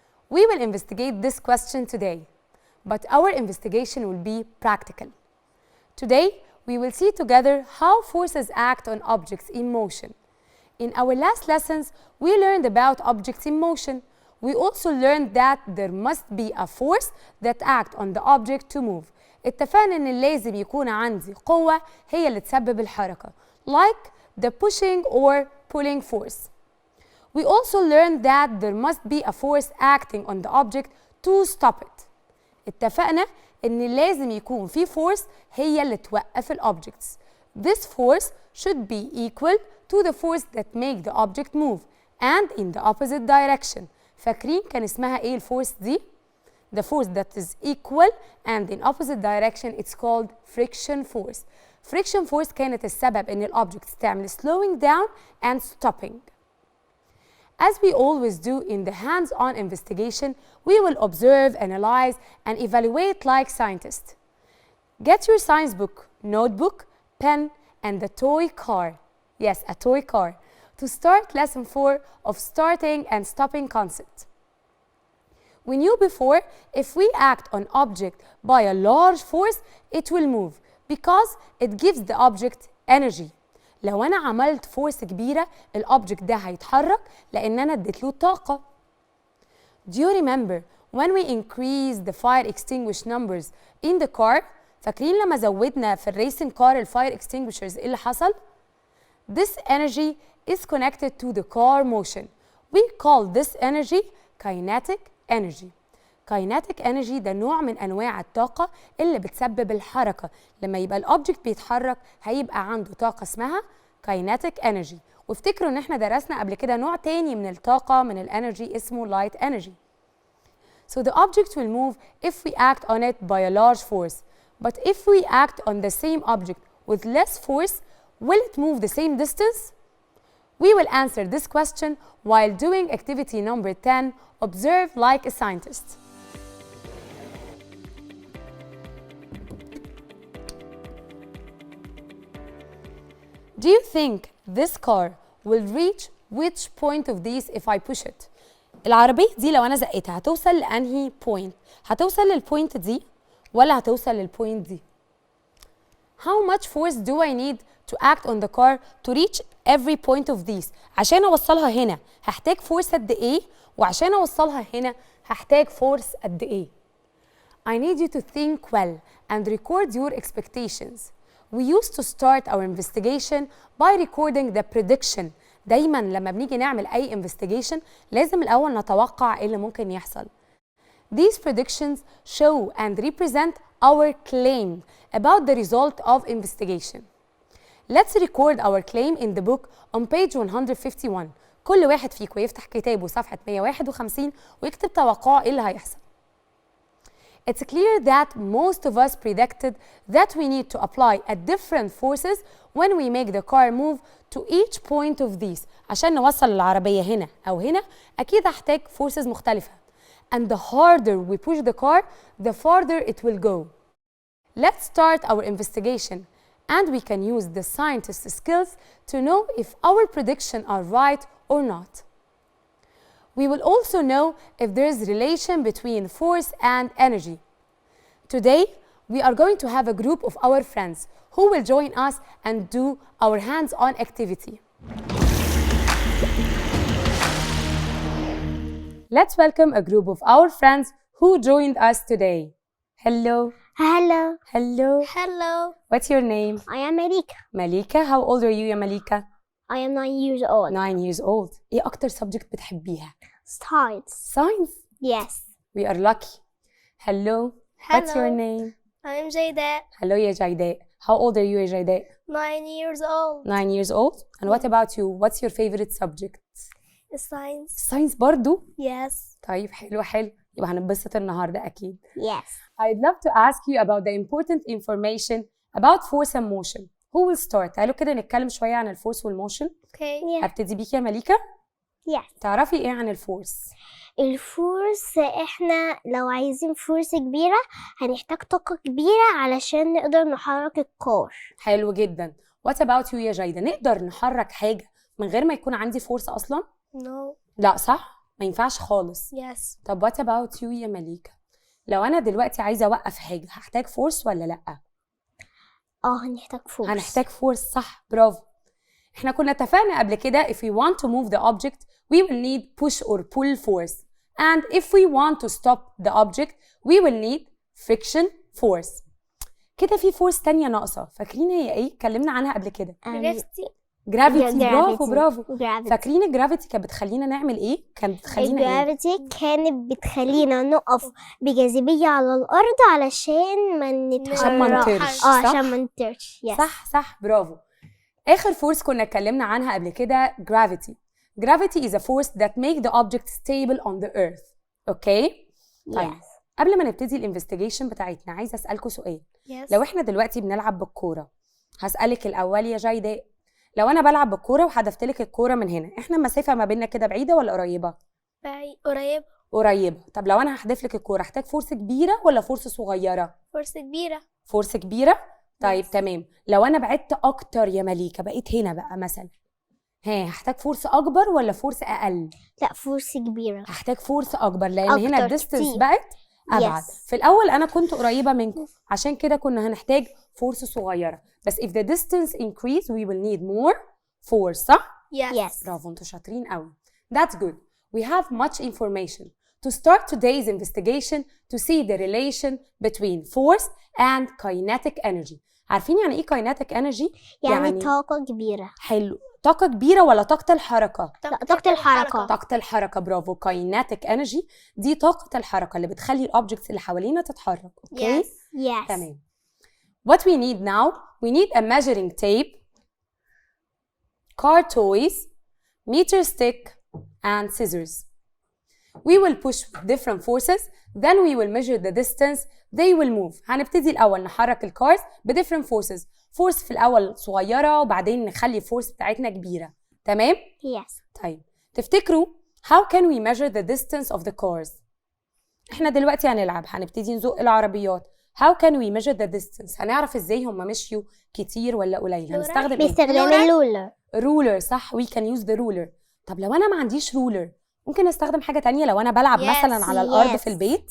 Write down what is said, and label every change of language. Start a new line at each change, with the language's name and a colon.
English: We will investigate this question today, but our investigation will be practical. Today, we will see together how forces act on objects in motion. In our last lessons, we learned about objects in motion. We also learned that there must be a force that acts on the object to move.
Arabic: اتفقنا إن لازم يكون عندي قوة هي اللي تسبب الحركة,
English: like the pushing or pulling force. We also learned that there must be a force acting on the object to stop it.
Arabic: اتفقنا إن لازم يكون في force هي اللي توقف الobjects.
English: This force should be equal to the force that make the object move and in the opposite direction.
Arabic: فاكرين كان اسمها ايه الفورس دي؟
English: The force that is equal and in opposite direction it's called friction force. Friction force
Arabic: كانت السبب ان الobjects تعمل
English: slowing down and stopping. As we always do in the hands-on investigation, we will observe, analyze, and evaluate like scientists. Get your science book, notebook, pen, and the toy car. Yes, a toy car. To start lesson 4 of starting and stopping concept. We knew before, if we act on object by a large force, it will move because it gives the object energy.
Arabic: لو أنا عملت فورس كبيرة الأوبجكت ده هيتحرك لأن أنا اديت له طاقة.
English: Do you remember when we increased the fire extinguisher numbers in the car?
Arabic: فاكرين لما زودنا في الريسنج كار الفاير extinguishers إيه اللي حصل؟
English: This energy is connected to the car motion. We call this energy kinetic energy.
Arabic: Kinetic energy ده نوع من أنواع الطاقة اللي بتسبب الحركة. لما يبقى الأوبجكت بيتحرك هيبقى عنده طاقة اسمها kinetic energy. وافتكروا إن احنا درسنا قبل كده نوع تاني من الطاقة من الانرجي اسمه light energy.
English: So the object will move if we act on it by a large force. But if we act on the same object with less force, will it move the same distance? We will answer this question while doing activity number 10, observe like a scientist. Do you think this car will reach which point of these if I push it? العربية دي لو أنا زقتها هتوصل لأنهي point؟ هتوصل للpoint دي ولا هتوصل للpoint دي؟ How much force do I need to act on the car to reach every point of these؟ عشان أوصلها هنا هحتاج force قد إيه؟ وعشان أوصلها هنا هحتاج force قد إيه؟ I need you to think well and record your expectations. We used to start our investigation by recording the prediction.
Arabic: دايماً لما بنيجي نعمل أي investigation لازم الأول نتوقع إيه اللي ممكن يحصل.
English: These predictions show and represent our claim about the result of investigation. Let's record our claim in the book on page 151.
Arabic: كل واحد فيكم يفتح كتابه صفحة 151 ويكتب توقعه إيه اللي هيحصل.
English: It's clear that most of us predicted that we need to apply a different forces when we make the car move to each point of these.
Arabic: عشان نوصل العربية هنا أو هنا أكيد هحتاج forces مختلفة.
English: And the harder we push the car, the farther it will go. Let's start our investigation, and we can use the scientist's skills to know if our predictions are right or not. We will also know if there is relation between force and energy. Today, we are going to have a group of our friends who will join us and do our hands-on activity. Let's welcome a group of our friends who joined us today. Hello. Hello. Hello. Hello. What's your name? I am Malika. Malika. How old are you يا Malika? I am 9 years old. 9 years old.
Arabic: إيه أكتر subject بتحبيها؟
English: Science. Science. Yes. We are lucky. Hello. What's your name? I'm Jayda. Hello يا Jayda. How old are you يا Jayda? 9 years old. 9 years old. And what about you? What's your favorite subject? Science.
Arabic: Science برضو؟
English: Yes.
Arabic: طيب حلو حلو. يبقى هنبسط النهاردة أكيد.
English: Yes. I'd love to ask you about the important information about force and motion. Who will start?
Arabic: تعالوا كده نتكلم شوية عن الفورس والموشن.
English: Okay. Yeah.
Arabic: أبتدي بيك يا مليكة.
English: Yes.
Arabic: تعرفي إيه عن الفورس؟ الفورس احنا لو عايزين فورس كبيرة هنحتاج طاقة كبيرة علشان نقدر نحرك الكار. حلو جدا.
English: What about you
Arabic: يا جايدة؟ نقدر نحرك حاجة من غير ما يكون عندي فورس اصلا؟
English: No.
Arabic: لا صح؟ ما ينفعش خالص.
English: Yes.
Arabic: طب
English: what about you
Arabic: يا مليكة؟ لو انا دلوقتي عايزه اوقف حاجه هحتاج فورس ولا لا؟ هنحتاج فورس. هنحتاج فورس، صح، برافو. احنا كنا اتفقنا قبل كده
English: if we want to move the object we will need push or pull force, and if we want to stop the object we will need friction force.
Arabic: كده في فورس تانية ناقصة، فاكرين هي ايه؟ اتكلمنا عنها قبل كده. جرافيتي. برافو برافو. فاكرين الجرافيتي كانت بتخلينا نعمل ايه؟ كانت بتخلينا الجرافيتي كانت بتخلينا نقف بجاذبية على الأرض علشان ما نتحركش. عشان ما نطيرش. عشان ما نطيرش. صح صح برافو. آخر فورس كنا اتكلمنا عنها قبل كده gravity.
English: Gravity is a force that make the object stable on the earth.
Arabic: اوكي؟ طيب قبل ما نبتدي الانفستيجيشن بتاعتنا عايزة أسألكوا سؤال. لو احنا دلوقتي بنلعب بالكورة، هسألك الأول يا جايداء، لو أنا بلعب بالكورة وحدفت لك الكورة من هنا، احنا المسافة ما بيننا كده بعيدة ولا قريبة؟ قريبة. قريبة. طب لو أنا هحدف لك الكورة هحتاج فورس كبيرة ولا فورس صغيرة؟ فورس كبيرة. فورس كبيرة؟ طيب تمام. لو أنا بعدت أكتر يا مليكة، بقيت هنا بقى مثلا، هحتاج فورس أكبر ولا فورس أقل؟ لا فورس كبيرة. هحتاج فورس أكبر لأن هنا الديستنس بقت أبعد.
English: Yes.
Arabic: في الأول أنا كنت قريبة منكم، عشان كده كنا هنحتاج فورس صغيرة. بس
English: if the distance increase we will need more force،
Arabic: صح؟
English: Yes.
Arabic: برافو، انتوا شاطرين قوي.
English: That's good. We have much information to start today's investigation to see the relation between force and kinetic energy.
Arabic: عارفين يعني ايه kinetic energy؟ يعني طاقة كبيرة. حلو. طاقة كبيرة ولا طاقة الحركة؟ لا طاقة الحركة. طاقة الحركة، برافو. kinetic energy دي طاقة الحركة اللي بتخلي الأوبجكتس اللي حوالينا تتحرك. اوكي؟
English: Yes.
Arabic: تمام.
English: What we need now, we need a measuring tape, car toys, meter stick, and scissors. We will push with different forces, then we will measure the distance they will move.
Arabic: هنبتدي الأول نحرك الكارز ب
English: different forces.
Arabic: فورس في الأول صغيرة وبعدين نخلي الفورس بتاعتنا كبيرة. تمام؟
English: Yes.
Arabic: طيب تفتكروا
English: how can we measure the distance of the cars؟
Arabic: احنا دلوقتي هنلعب، هنبتدي نزق العربيات.
English: How can we measure the distance؟
Arabic: هنعرف ازاي هم مشيوا كتير ولا قليل؟ هنستخدم ايه؟ بنستخدم اللولر. رولر، صح.
English: we can use the ruler.
Arabic: طب لو انا ما عنديش رولر ممكن استخدم حاجة تانية. لو انا بلعب مثلا على الارض في البيت،